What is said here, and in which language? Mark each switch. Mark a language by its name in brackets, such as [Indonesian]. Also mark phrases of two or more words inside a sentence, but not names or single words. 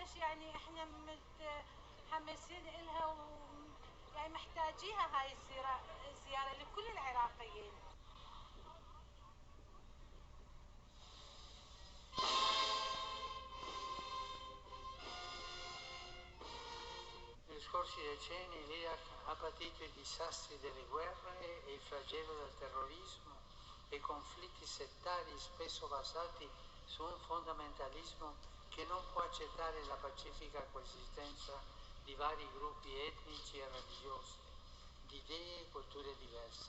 [Arabic] يعني احنا متحمسين لها يعني محتاجيها هاي الزيارة لكل العراقيين. [Italian] Negli scorsi decenni l'Iraq ha patito i disastri delle guerre e il flagello del terrorismo e conflitti settari spesso basati su un fondamentalismo che non può accettare la pacifica coesistenza di vari gruppi etnici e religiosi, di idee e culture diverse.